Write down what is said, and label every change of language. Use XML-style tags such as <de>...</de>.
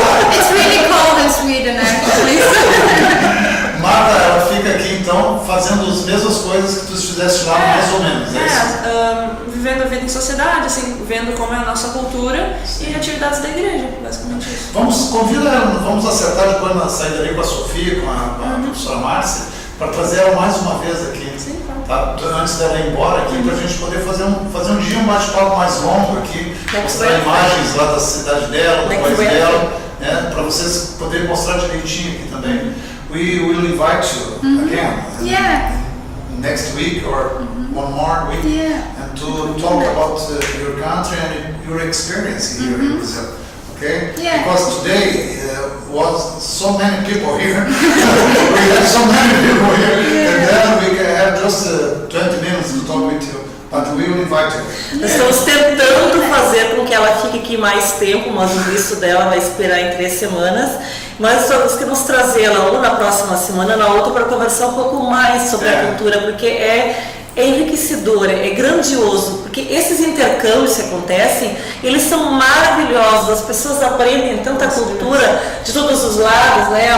<en>It's really cold in Sweden actually.</en> <pt>Marta, ela fica aqui então fazendo as mesmas coisas que tu fizesse lá, mais ou menos. É isso? Viver vivendo a vida em sociedade, assim, vendo como é a nossa cultura e atividades da igreja, basicamente isso. Convida ela, vamos acertar depois na saída ali com a Sofia, com a professora Márcia, para trazer ela mais uma vez aqui. Sim, tá? Antes dela ir embora aqui, para a gente poder fazer um dia um bate-papo mais longo aqui, mostrar imagens lá da cidade dela, do país dela, né? Para vocês poderem mostrar direitinho aqui também.</pt> <en>We will invite you again next week or one more week and to talk about your country and your experience here in Brazil. Okay? Because today was so many people here. We have so many people here, and then we can have just 20 minutes to talk with you. But we will invite you.</en> <pt>Nós estamos tentando fazer com que ela fique aqui mais tempo, mas o visto dela vai esperar em 3 semanas. Mas nós queremos trazê-la ou na próxima semana, na outra, para conversar um pouco mais sobre a cultura, porque é enriquecedor, é grandioso, porque esses intercâmbios que acontecem, eles são maravilhosos, as pessoas aprendem tanta cultura de todos os lados, né?</pt>